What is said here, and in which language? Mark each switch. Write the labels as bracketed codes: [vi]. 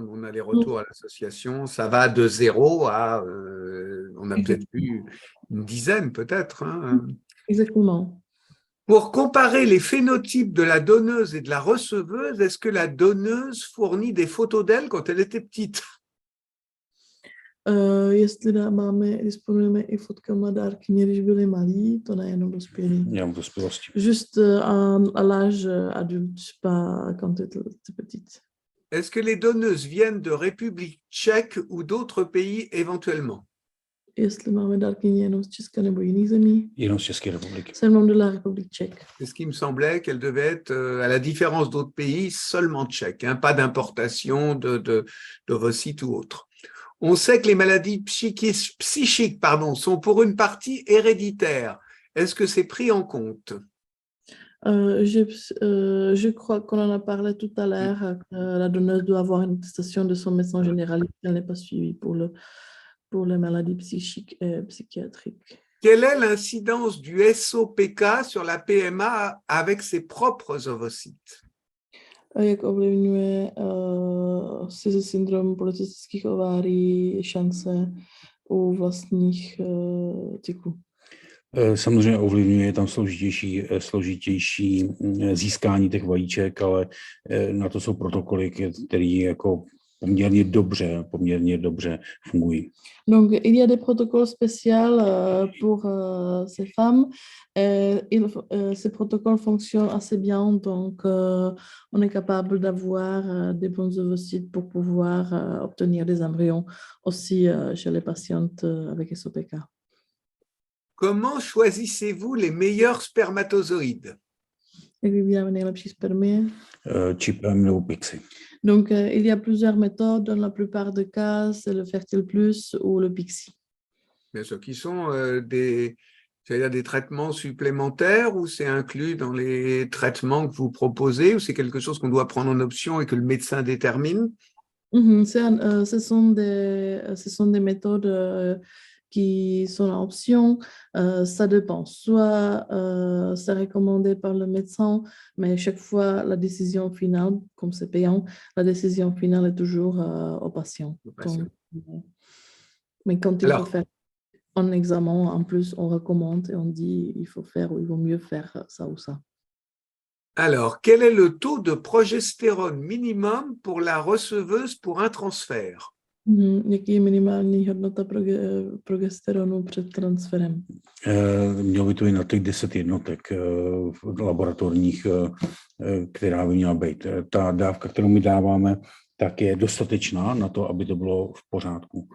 [fr] Nous, on a les retours à l'association, ça va de 0 à, on a peut-être vu une dizaine peut-être. Hein. Exactement. Pour comparer les phénotypes de la donneuse et de la receveuse, est-ce que la donneuse fournit des photos d'elle quand elle était petite? [cs] Jestli disponujeme i fotkama dárkyně, když byly malí, to nejenom dospělí. Jenom dospělosti. [fr] Juste à l'âge adulte, pas quand était petite. Est-ce que les donneuses viennent de République tchèque ou d'autres pays éventuellement? [cs] Jestli máme dárkyně jenom z Česka nebo jiných zemí? Jenom z České republiky. [fr] Seulement de la République tchèque. C'est ce qui me semblait qu'elle devait être, à la différence d'autres pays, seulement tchèque, hein, pas d'importation d'ovocytes ou autre. On sait que les maladies psychiques sont pour une partie héréditaires. Est-ce que c'est pris en compte? Je crois qu'on en a parlé tout à l'heure. La donneuse doit avoir une attestation de son médecin généraliste. Elle n'est pas suivie pour les maladies psychiques et psychiatriques. Quelle est l'incidence du SOPK sur la PMA avec ses propres ovocytes? [cs] Jak ovlivňuje syndrom polycystických ovárií šance u vlastních cyků? Samozřejmě ovlivňuje tam složitější získání těch vajíček, ale na to jsou protokoly, které jako poměrně dobře fungují. [fr] Donc, il y a des protocoles spéciaux pour ces femmes. Ces protocoles fonctionnent assez bien, donc on est capable d'avoir des bons ovocytes pour pouvoir obtenir des embryons aussi chez les patientes avec SOPK. Comment choisissez-vous les meilleurs spermatozoïdes? [cs] Jak vybíráme nejlepší spermie? Čipem nebo Pixi. [fr] Donc, il y a plusieurs méthodes. Dans la plupart des cas, c'est le Fertile Plus ou le Pixi. Bien sûr, qui sont des traitements supplémentaires ou c'est inclus dans les traitements que vous proposez ou c'est quelque chose qu'on doit prendre en option et que le médecin détermine? Ce sont des méthodes qui sont en option. Ça dépend. Soit c'est recommandé par le médecin, mais chaque fois, la décision finale, comme c'est payant, la décision finale est toujours au patient. Donc, mais quand il faut faire un examen, en plus, on recommande et on dit il faut faire ou il vaut mieux faire ça ou ça. Alors, quel est le taux de progestérone minimum pour la receveuse pour un transfert? [cs] Jaký je minimální hodnota progesteronu před transferem? Mělo by to být na těch 10 jednotek laboratorních, která by měla být. Ta dávka, kterou my dáváme, tak je dostatečná na to, aby to bylo v pořádku.